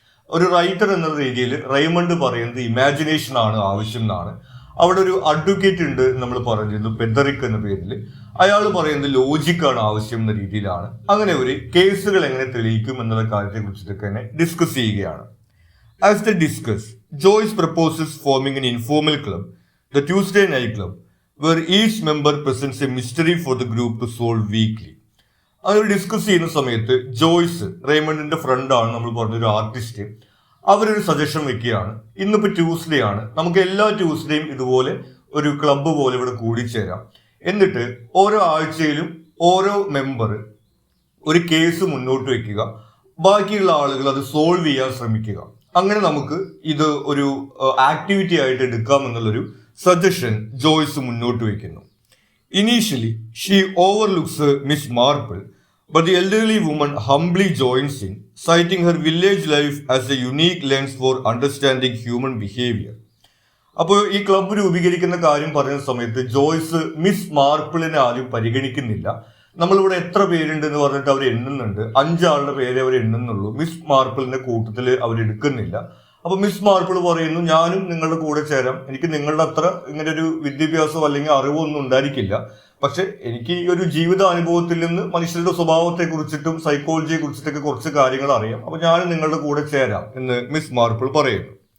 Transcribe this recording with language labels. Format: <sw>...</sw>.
<ml>ഒരു റൈറ്റർ എന്ന രീതിയിൽ റെയ്മണ്ട് പറയുന്നത് ഇമാജിനേഷൻ ആണ് ആവശ്യം എന്നാണ്. അവിടെ ഒരു അഡ്വക്കേറ്റ് ഉണ്ട് നമ്മൾ പറഞ്ഞിരുന്നു, പെദറിക് എന്ന പേരിൽ. അയാൾ പറയുന്നത് ലോജിക് ആണ് ആവശ്യം എന്ന രീതിയിലാണ്. അങ്ങനെ ഒരു കേസുകൾ എങ്ങനെ തെളിയിക്കും എന്നുള്ള കാര്യത്തെ കുറിച്ചിട്ടൊക്കെ തന്നെ ഡിസ്കസ് ചെയ്യുകയാണ്.</ml> <en>As they discuss, Joyce proposes forming an informal club, the Tuesday Night Club, where each member presents a mystery for the group to solve weekly.</en> <ml>അങ്ങനെ ഡിസ്കസ് ചെയ്യുന്ന സമയത്ത് ജോയ്സ്, റേമണ്ടിന്റെ ഫ്രണ്ടാണ് നമ്മൾ പറഞ്ഞൊരു ആർട്ടിസ്റ്റ്, അവരൊരു സജഷൻ വെക്കുകയാണ്. ഇന്നിപ്പോ ട്യൂസ്ഡേ ആണ്, നമുക്ക് എല്ലാ ട്യൂസ്ഡേയും ഇതുപോലെ ഒരു ക്ലബ്ബ് പോലെ ഇവിടെ കൂടിച്ചേരാം. എന്നിട്ട് ഓരോ ആഴ്ചയിലും ഓരോ മെമ്പർ ഒരു കേസ് മുന്നോട്ട് വെക്കുക, ബാക്കിയുള്ള ആളുകൾ അത് സോൾവ് ചെയ്യാൻ ശ്രമിക്കുക. അങ്ങനെ നമുക്ക് ഇത് ഒരു ആക്ടിവിറ്റി ആയിട്ട് എടുക്കാം എന്നുള്ളൊരു സജഷൻ ജോയ്സ് മുന്നോട്ട് വയ്ക്കുന്നു.</ml> <en>Initially she overlooks Miss Marple, but the elderly woman humbly joins in, citing her village life as a unique lens for understanding human behavior.</en> <ml>അപ്പോൾ ഈ ക്ലബ്ബ് രൂപീകരിക്കുന്ന കാര്യം പറയുന്ന സമയത്ത് ജോയ്സ് മിസ് മാർപ്പിളിനെ ആരും പരിഗണിക്കുന്നില്ല. നമ്മളിവിടെ എത്ര പേരുണ്ട് എന്ന് പറഞ്ഞിട്ട് അവർ എണ്ണുന്നുണ്ട്, 5 ആളുടെ പേരെ അവർ എണ്ണുന്നുള്ളൂ. മിസ് മാർപ്പിളിന്റെ കൂട്ടത്തിൽ അവർ എടുക്കുന്നില്ല. അപ്പൊ മിസ് മാർപ്പിൾ പറയുന്നു, ഞാനും നിങ്ങളുടെ കൂടെ ചേരാം, എനിക്ക് നിങ്ങളുടെ അത്ര ഇങ്ങനെ ഒരു വിദ്യാഭ്യാസമോ അല്ലെങ്കിൽ അറിവോ ഒന്നും ഉണ്ടായിരിക്കില്ല, പക്ഷെ എനിക്ക് ഈ ഒരു ജീവിതാനുഭവത്തിൽ നിന്ന് മനുഷ്യരുടെ സ്വഭാവത്തെ കുറിച്ചിട്ടും സൈക്കോളജിയെ കുറിച്ചിട്ടൊക്കെ കുറച്ച് കാര്യങ്ങൾ അറിയാം, അപ്പൊ ഞാനും നിങ്ങളുടെ കൂടെ ചേരാം എന്ന് മിസ് മാർപ്പിൾ പറയുന്നു.</ml>